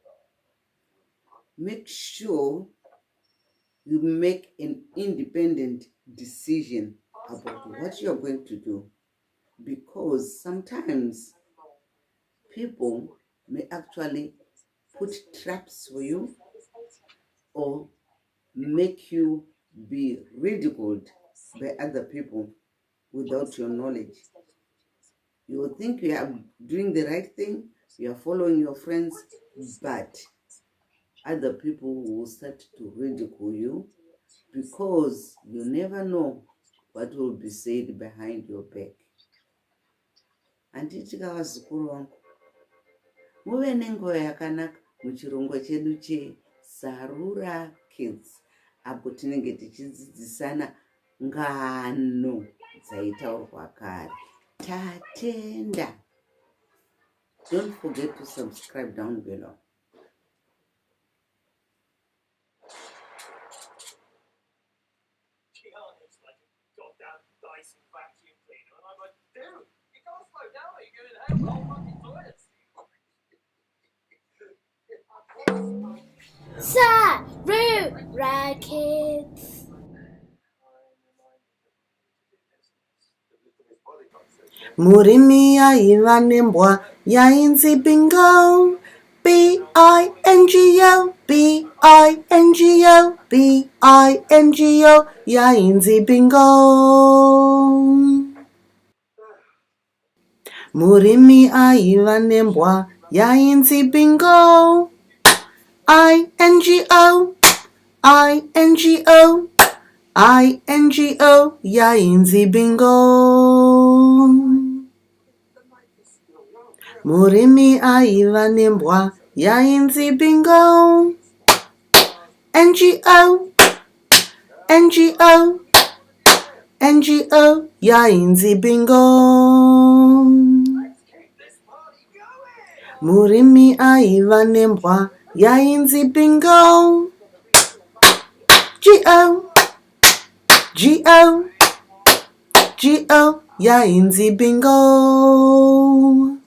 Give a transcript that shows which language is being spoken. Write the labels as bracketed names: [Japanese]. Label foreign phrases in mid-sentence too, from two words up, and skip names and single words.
[English] Make sure you make an independent decision about what you are going to do, because sometimes people may actually put traps for you or make you be ridiculed by other people without your knowledge. You will think you are doing the right thing, you are following your friends, but other people will start to ridicule you because you never know what will be said behind your back. [Shona] Anditika vazukuru vangu, muve nenguva yakanaka muchirongwa chedu cheSARURA Kids, apo tinenge tichidzidzisana ngano dzaitaurwa kare. Tatenda. [English] Don't forget to subscribe down below. It's like a goddamn Dyson vacuum cleaner, and I'm like, dude, you can't slow down, or you're going to have whole fucking toilets. [Shona] SARURA Kids. Murimi yaiva nembwa yainzi bingo. B-I-N-G-O, B-I-N-G-O, B-I-N-G-O, yainzi bingo. Murimi aiva nembwa yainzi bingo. I-N-G-O, I-N-G-O, I-N-G-O, yainzi bingo. Murimi aiva nembwa yainzi bingo. N-G-O, N-G-O, N-G-O, yainzi bingo. Murimi aiva nembwa yainzi bingo. G-O, G-O, G-O, yainzi bingo.